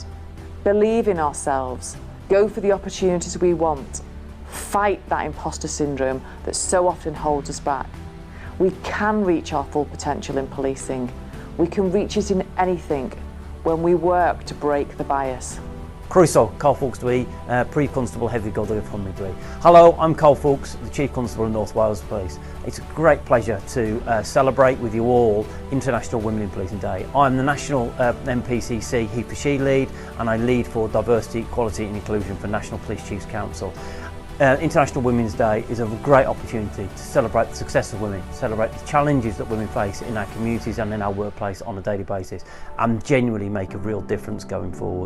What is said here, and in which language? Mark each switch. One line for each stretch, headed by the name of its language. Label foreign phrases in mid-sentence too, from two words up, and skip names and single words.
English: Believe in ourselves, go for the opportunities we want, fight that imposter syndrome that so often holds us back. We can reach our full potential in policing. We can reach it in anything when we work to break the bias.
Welsh: Croeso, Carl Fawkes dwi, Prif Constable Heddlu Godoy of Cymru dwi.
English: Hello, I'm Carl Fawkes, the Chief Constable of North Wales Police. It's a great pleasure to celebrate with you all International Women in Policing Day. I'm the National MPCC He for She lead, and I lead for Diversity, Equality and Inclusion for National Police Chiefs Council. International Women's Day is a great opportunity to celebrate the success of women, celebrate the challenges that women face in our communities and in our workplace on a daily basis, and genuinely make a real difference going forward.